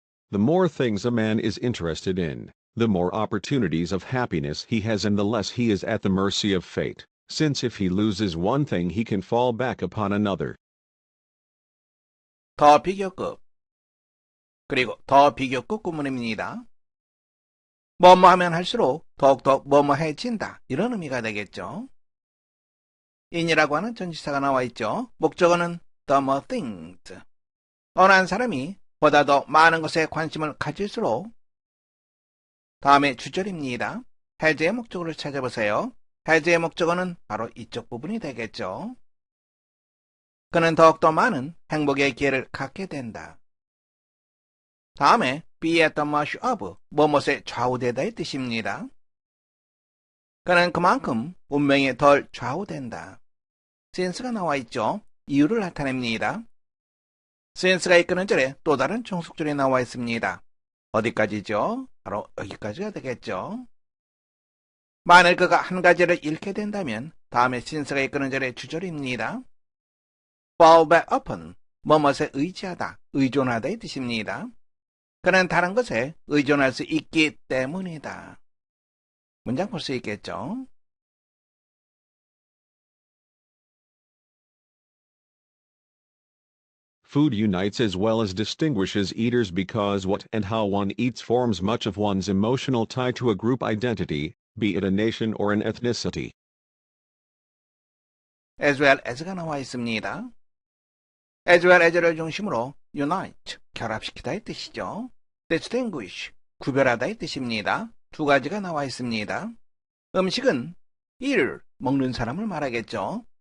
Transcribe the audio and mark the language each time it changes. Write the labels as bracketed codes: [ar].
[en] The more things a man is interested in, the more opportunities of happiness he has and the less he is at the mercy of fate, since if he loses one thing he can fall back upon another. [ko] 더 비교급, 그리고 더 비교급 구문입니다. 뭐뭐 하면 할수록 더욱더 뭐뭐해진다 이런 의미가 되겠죠. in이라고 하는 전치사가 나와 있죠. [en] 목적어는 the more things. [ko] 어느 한 사람이 보다 더 많은 것에 관심을 가질수록 다음에 주절입니다. has의 목적어를 찾아보세요. has의 목적어는 바로 이쪽 부분이 되겠죠. 그는 더욱더 많은 행복의 기회를 갖게 된다. 다음에 be at the mercy of, 무엇에 좌우되다의 뜻입니다. 그는 그만큼 운명에 덜 좌우된다. since가 나와 있죠. 이유를 나타냅니다. since가 이끄는 절에 또 다른 종속절이 나와 있습니다. 어디까지죠? 바로 여기까지가 되겠죠. 만일 그가 한 가지를 잃게 된다면 다음에 since가 이끄는 절의 주절입니다. fall back upon, 뭐뭇에 의지하다, 의존하다의 뜻입니다. 그는 다른 것에 의존할 수 있기 때문이다. 문장 볼 수 있겠죠? [en] Food unites as well as distinguishes eaters because what and how one eats forms much of one's emotional tie to a group identity, be it a nation or an ethnicity. [ko] as well as 가 나와 있습니다. as well as를 중심으로 unite, 결합시키다의 뜻이죠. distinguish, 구별하다의 뜻입니다. 두 가지가 나와 있습니다. 음식은 eater, 먹는 사람을 말하겠죠.